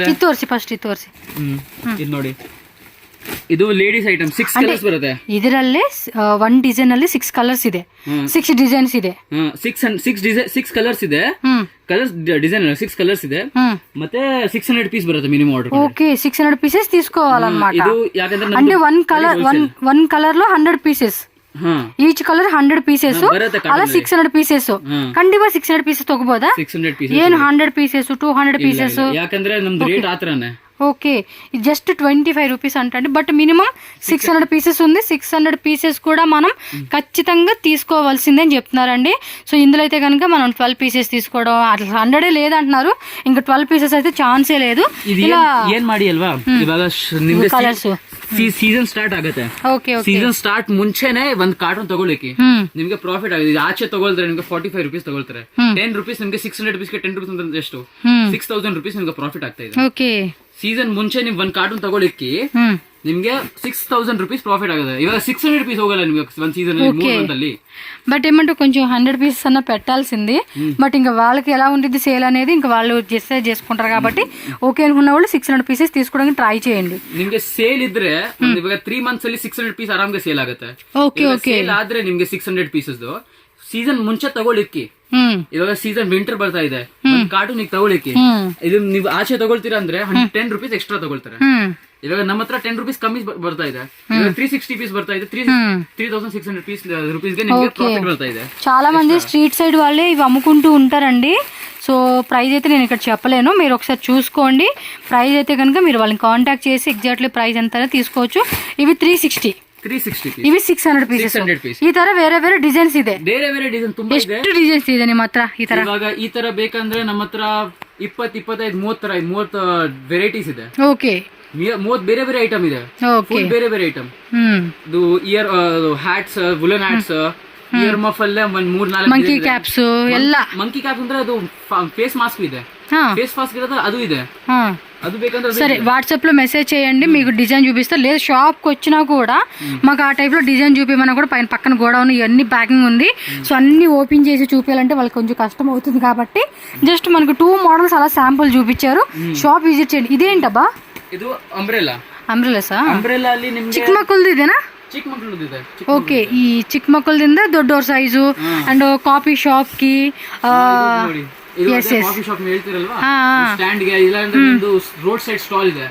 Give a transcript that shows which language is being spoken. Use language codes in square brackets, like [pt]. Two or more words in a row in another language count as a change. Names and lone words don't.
[kn] ಇದು ತೋರಿಸಿ ಫಸ್ಟ್, ಇದು ತೋರಿಸಿ. ಇದು ನೋಡಿ, ಇದು ಲೇಡೀಸ್ ಐಟಮ್ 6 ಕಲರ್ಸ್ ಬರುತ್ತೆ. ಇದರಲ್ಲೇ 1 ಡಿಸೈನ್ ಅಲ್ಲಿ 6 ಕಲರ್ಸ್ ಇದೆ, 6 ಡಿಸೈನ್ಸ್ ಇದೆ. 6 ಕಲರ್ಸ್ ಇದೆ, ಕಲರ್ಸ್ ಡಿಸೈನ್ 6 ಕಲರ್ಸ್ ಇದೆ. ಮತ್ತೆ 600 ಪೀಸ್ ಬರುತ್ತೆ ಮಿನಿಮಮ್ ಆರ್ಡರ್. [te] ఓకే 600 పీసెస్ తీసుకోవాలన్నమాట. [kn] ಇದು ಯಾಕಂದ್ರೆ [te] అంటే [en] one colour [te] లో 100 పీసెస్, [en] each colour [te] 100 పీసెస్, అలా 600 పీసెస్. [kn] ಖಂಡಿತ 600 ಪೀಸಸ್ ತಗೋಬೋದಾ? 600 ಪೀಸಸ್ ಏನು 100 ಪೀಸಸ್ 200 ಪೀಸಸ್? ಯಾಕಂದ್ರೆ ನಮ್ದು ರೇಟ್ ಆತರನೇ. [te] ఓకే జస్ట్ 25 రూపీస్ అంటే, బట్ మినిమం 600 పీసెస్ ఉంది. 600 పీసెస్ కూడా మనం ఖచ్చితంగా తీసుకోవాల్సిందే అని చెప్తున్నారండి. సో ఇందులో అయితే కనుక మనం 12 పీసెస్ తీసుకోవడం అట్లా 100 లేదంటున్నారు. ఇంకా 12 పీసెస్ అయితే ಚಾನ್ಸೇ లేదు. [kn] ఇలా ಏನ್ ಮಾಡಿ ಅಲ್ವಾ, ಇವಾಗ ನಿಮ್ಗೆ [en] colours season start [kn] ಆಗುತ್ತೆ. [en] season start [kn] ಮುಂಚೆನೆ ಒಂದ್ ಕಾರ್ಟೂನ್ ತಗೊಳ್ಳಿಕ್ಕೆ ನಿಮ್ಗೆ ಪ್ರಾಫಿಟ್ ಆಗಿದೆ. ಆಚೆ ತಗೊಳ್ತಾರೆ ನಿಮ್ಗೆ 45 ರೂಪೀಸ್ ತಗೊಳ್ತಾರೆ. 10 ರೂಪೀಸ್ ನಿಮ್ಗೆ 600 ರೂಪೀಸ್ಗೆ 10 ರೂಪೀಸ್ ಅಂದ್ರೆ ಎಷ್ಟು? 6000 ರೂಪೀಸ್ ನಿಮ್ಗೆ ಪ್ರಾಫಿಟ್ ಆಗ್ತಾ ಇದೆ. ಓಕೆ ಸೀಸನ್ ಮುಂಚೆ ನೀವು ಒಂದ್ ಕಾರ್ಟೂನ್ ತಗೊಳ್ಳಿಕ್ಕೆ ನಿಮ್ಗೆ 6000 ರೂಪೀಸ್ ಪ್ರಾಫಿಟ್ ಆಗುತ್ತೆ. ಇವಾಗ 600 ರೂಪೀಸ್ ಹೋಗಲ್ಲ ನಿಮ್ಗೆ ಒಂದ್ సీజన్ ಅಲ್ಲಿ. [te] బట్ ఏమంటే కొంచెం 100 పీసెస్ అన్న పెట్టాల్సింది. బట్ ఇంకా వాళ్ళకి ఎలా ఉంటుంది సేల్ అనేది ఇంకా వాళ్ళు డిసైడ్ చేసుకుంటారు కాబట్టి ఓకే అనుకున్న వాళ్ళు 600 పీసెస్ తీసుకోవడానికి ట్రై చేయండి. [kn] ನಿಮ್ಗೆ ಸೇಲ್ ಇದ್ರೆ ಇವಾಗ 3 ಮಂತ್ಸ್ ಅಲ್ಲಿ 600 ಪೀಸ್ ಆರಾಮ್ಗೆ ಸೇಲ್ ಆಗುತ್ತೆ. ಓಕೆ ಓಕೆ ಸೇಲ್ ಆದ್ರೆ ನಿಮ್ಗೆ 600 ಪೀಸಸ್ ಸೀಸನ್ ಮುಂಚೆ ತಗೊಳ್ಳಿಕ್ಕೆ. ಇವಾಗ [en] season winter [kn] ಬರ್ತಾ ಇದೆ, ಕಾರ್ಟೂನ್ ಈಗ ತಗೊಳ್ಳಿಕ್ಕೆ ಇದು ನೀವು ಆಚೆ ತಗೊಳ್ತೀರಾ ಅಂದ್ರೆ 10 ರೂಪೀಸ್ ಎಕ್ಸ್ಟ್ರಾ ತಗೊಳ್ತಾರೆ. ಇವಾಗ ನಮ್ಮ ಹತ್ರ 10 ರೂಪೀಸ್ ಕಮ್ಮಿ ಬರ್ತಾ ಇದೆ. 360 పీస్ ಬರ್ತಾ ಇದೆ, 3600 రూపీస్ಗೆ ನಿಮಗೆ ಪ್ರಾಫಿಟ್ ಬರ್ತಾ ಇದೆ. [te] చాలా మంది [en] street side [te] వాళ్ళే ఇవి అమ్ముకుంటూ ఉంటారండి. సో ప్రైస్ అయితే నేను ఇక్కడ చెప్పలేను, మీరు ఒకసారి చూసుకోండి. ప్రైస్ అయితే కనుక మీరు వాళ్ళని కాంటాక్ట్ చేసి [en] exactly price [te] ఎంత తీసుకోవచ్చు. ఇవి 360 ఇవి 600 పీసెస్. [kn] ಈ ತರ ಬೇರೆ ಬೇರೆ ಡಿಸೈನ್ಸ್ ಇದೆ, ಬೇರೆ ಬೇರೆ ಡಿಸೈನ್ ತುಂಬಾ ಇದೆ. ಎಷ್ಟು ಡಿಸೈನ್ಸ್ ಇದೆ ನಿಮ್ಮ ಹತ್ರ? ಈ ತರ ಇವಾಗ ಈ ತರ ಬೇಕಂದ್ರೆ ನಮ್ಮ ಹತ್ರ 20, 25, 30 ವೆರೈಟೀಸ್ ಇದೆ. ಓಕೆ 30 ಬೇರೆ ಬೇರೆ ಐಟಮ್ ಇದೆ. ಬೇರೆ ಬೇರೆ ಐಟಮ್. ಇದು [en] ear hats, woollen hats, ear muff [kn] ಅಲ್ಲೇ 3-4 [en] monkey caps [kn] ಎಲ್ಲ. [en] monkey cap [kn] ಅಂದ್ರೆ ಅದು [en] face mask [kn] ಇದೆ, [en] face mask [te] ఇదే అది ఇదే అది ಬೇಕಂದ್ರೆ సరే వాట్సాప్ లో మెసేజ్ చేయండి, మీకు డిజైన్ చూపిస్తా. లేదు షాప్ కి వచ్చినా కూడా మాకు ఆ టైప్ లో డిజైన్ చూపించమన్నా కూడా పైన పక్కన గోడౌన్ ఇవన్నీ ప్యాకింగ్ ఉంది. సో అన్ని ఓపెన్ చేసి చూపించాలంటే వాళ్ళకి కొంచెం కష్టం అవుతుంది కాబట్టి జస్ట్ మనకు 2 మోడల్స్ అలా శాంపుల్ చూపించారు. [en] shop visit [te] చేయండి. ఇదేంటబ్బా? [kn] ಇದು ಅಂಬ್ರೆಲಾ. ಅಂಬ್ರೆಲಾಸಾ? ಅಂಬ್ರೆಲಾ ಅಲ್ಲಿ ನಿಮಗೆ ಚಿಕ್ಕ ಮಕ್ಕಳದು ಇದೆನಾ? ಚಿಕ್ಕ ಮಕ್ಕಳದು ಇದೆ. ಓಕೆ ಈ ಚಿಕ್ಕ ಮಕ್ಕಳದಿಂದ ದೊಡ್ಡವ್ರ ಸೈಜು [en] and coffee shop [kn] ಗಿ [en] coffee shop [kn] ಹೇಳ್ತಿರಲ್ವಾ, ಸ್ಟ್ಯಾಂಡ್ ಗೆ ಇಲ್ಲ ಅಂದ್ರೆ ಒಂದು [en] road side stall [kn] ಇದೆ.